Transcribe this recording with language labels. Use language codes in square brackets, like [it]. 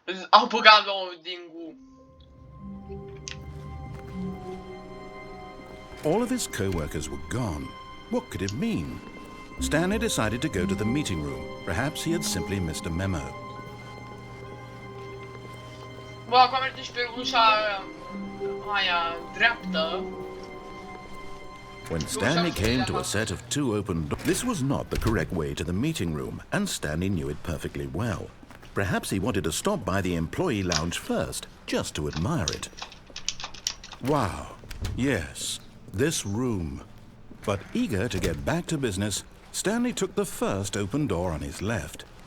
[ro] Au băgat loading-ul. [en] All of his co-workers were gone. What could it mean? Stanley decided to go to the meeting room. Perhaps he had simply missed a memo. [ro] Bă, acum merge și pe ușa aia dreaptă. [en] When Stanley came to a set of two open doors, this was not the correct way to the meeting room, and Stanley knew it perfectly well. Perhaps he wanted to stop by the employee lounge first, just to admire it. Wow, yes, this room. But eager to get back to business, Stanley took the first open door on his left.